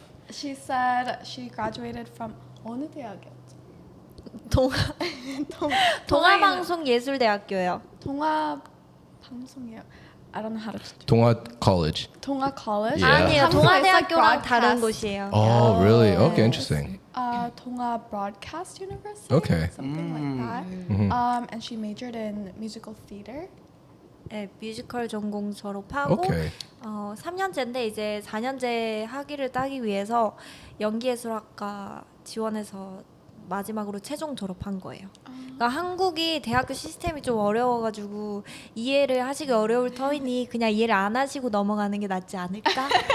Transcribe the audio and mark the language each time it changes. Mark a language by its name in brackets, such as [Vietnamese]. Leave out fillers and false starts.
[English] She said she graduated from [Korean] 어느 대학이었죠? 동아방송예술대학교요. 동아방송이요. [English] I don't know how to. 동아 College. 동아 College. Yeah. [Korean] 아니에요. [English] 방송 is like [Korean] 동아대학교랑 다른 [English] broadcast. [Korean] 곳이에요. [English] Oh, really? Okay, interesting. 동아 Broadcast University. Okay. Something like that. And she majored in musical theater. [Korean] 네, 뮤지컬 전공 졸업하고 [English] Okay. [Korean] 3년제인데 이제 4년제 학위를 따기 위해서 연기예술학과 지원해서 마지막으로 최종 졸업한 거예요. 그러니까 한국이 대학교 시스템이 좀 어려워가지고 이해를 하시기 어려울 터이니 그냥 이해를 안 하시고 넘어가는 게 낫지 않을까?